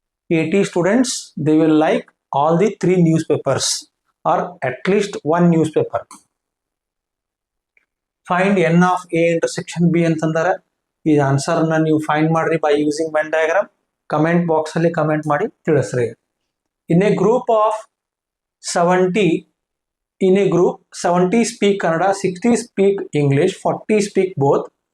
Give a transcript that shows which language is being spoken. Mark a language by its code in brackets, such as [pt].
[en] 80 students, they will like all the 3 newspapers or at least 1 newspaper. Find n of A intersection B [kn] ಅಂತಂದರೆ ಈ answer ನ ನೀವು find ಮಾಡ್ರಿ [en] By using Venn diagram. [kn] Comment box ಅಲ್ಲಿ comment ಮಾಡಿ ತಿಳಿಸ್ರಿ. [en] In a group of 70, in a group 70 speak Kannada, 60 speak English, 40 speak both.